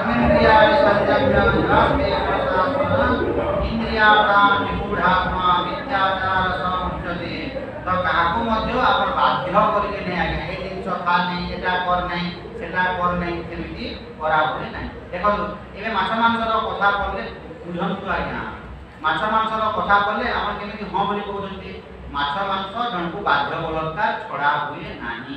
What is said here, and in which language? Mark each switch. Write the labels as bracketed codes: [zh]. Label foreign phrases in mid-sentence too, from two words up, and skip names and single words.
[sa] कर्मेन्द्रियाणि संयम्य जवास्ते मनसा स्मरण इंद्रियाणां विमूढात्मा मिथ्या ମିଥ୍ୟାଚାର ସମୁଚ୍ୟତେ [or] ତ କାହାକୁ ମଧ୍ୟ ଆପଣ ବାଧ୍ୟ କରିବେ ନାହିଁ ଆଜ୍ଞା ଏ ଜିନିଷ ଖା ନାହିଁ ଏଟା କର ନାହିଁ ସେଟା କର ନାହିଁ ସେମିତି କରାହୁଏ ନାହିଁ। ଦେଖନ୍ତୁ ଏବେ ମାଛ ମାଂସର କଥା କହିଲେ ବୁଝନ୍ତୁ ଆଜ୍ଞା ମାଛ ମାଂସର କଥା କହିଲେ ଆପଣ କେମିତି ହଁ ବୋଲି କହୁଛନ୍ତି ମାଛ ମାଂସ ଜଣକୁ ବାଧ୍ୟ ବଳତ୍କାର ଛଡ଼ା ହୁଏ ନାହିଁ।